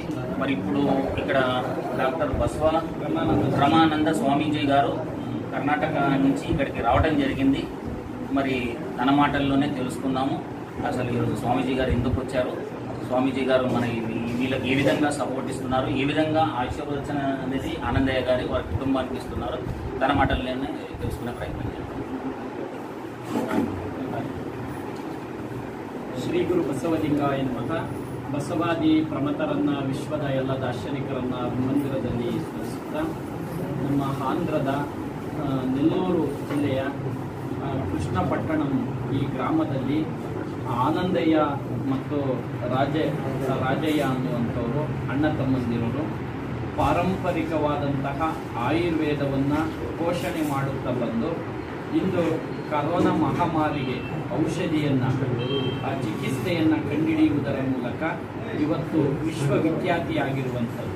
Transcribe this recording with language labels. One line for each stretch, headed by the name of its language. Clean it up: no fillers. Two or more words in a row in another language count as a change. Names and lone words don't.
Telugu: మరి ఇప్పుడు ఇక్కడ డాక్టర్ బసవ రమానంద స్వామీజీ గారు కర్ణాటక నుంచి ఇక్కడికి రావడం జరిగింది. మరి తన మాటల్లోనే తెలుసుకున్నాము అసలు ఈరోజు స్వామీజీ గారు ఎందుకు వచ్చారు, స్వామీజీ గారు మన వీళ్ళకి ఏ విధంగా సపోర్ట్ ఇస్తున్నారు, ఏ విధంగా ఆశీర్వచన అనేది ఆనందయ్య గారి వారి కుటుంబానికి ఇస్తున్నారు, తన మాటల్లోనే తెలుసుకునే ప్రయత్నం చేస్తాం.
Sanskrit: ಶ್ರೀ ಗುರು ಬಸವಲಿಂಗಾಯ ನಮಃ.
Kannada: ಬಸವಾದಿ ಪ್ರಮಥರನ್ನ ವಿಶ್ವದ ಎಲ್ಲ ದಾರ್ಶನಿಕರನ್ನ ಮಂದಿರದಲ್ಲಿ ಸ್ಮರಿಸುತ್ತಾ ನಮ್ಮ ಆಂಧ್ರದ ನೆಲ್ಲೂರು ಜಿಲ್ಲೆಯ ಕೃಷ್ಣಪಟ್ಟಣಂ ಈ ಗ್ರಾಮದಲ್ಲಿ ಆನಂದಯ್ಯ ಮತ್ತು ರಾಜಯ್ಯ ಅನ್ನುವಂಥವರು ಅಣ್ಣ ತಮ್ಮಂದಿರರು ಪಾರಂಪರಿಕವಾದಂತಹ ಆಯುರ್ವೇದವನ್ನು ಪೋಷಣೆ ಮಾಡುತ್ತಾ ಬಂದು ಇಂದು ಕರೋನಾ ಮಹಾಮಾರಿಗೆ ಔಷಧಿಯನ್ನು ಚಿಕಿತ್ಸೆಯನ್ನು ಕಂಡುಹಿಡಿಯುವುದರ ಮೂಲಕ ಇವತ್ತು ವಿಶ್ವವಿಖ್ಯಾತಿಯಾಗಿರುವಂಥದ್ದು.